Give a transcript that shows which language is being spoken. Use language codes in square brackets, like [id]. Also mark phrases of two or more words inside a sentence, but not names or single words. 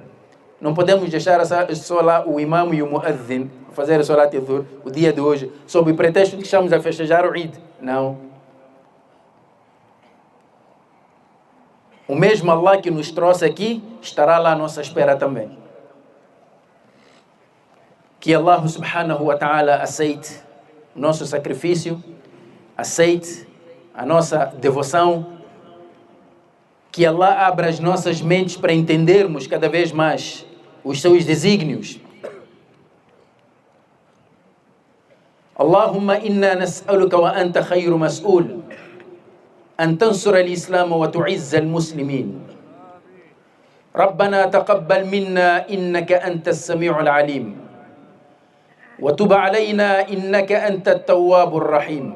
[pt] Não podemos deixar só lá o imam e o muazzin fazer [ar] صلاة الظهر [pt] o dia de hoje, sob o pretexto de que estamos a festejar o Eid. Não. O mesmo Allah que nos trouxe aqui estará lá à nossa espera também. Que [ar] الله سبحانه وتعالى [pt] aceite o nosso sacrifício, aceite a nossa devoção, que Allah abra as nossas mentes para entendermos cada vez mais os seus desígnios. [ar] اللهم إنا نسألك وأنت خير مسؤول أن تنصر الإسلام وتعز المسلمين. ربنا تقبل منا إنك أنت السميع العليم وتب علينا إنك أنت التواب الرحيم.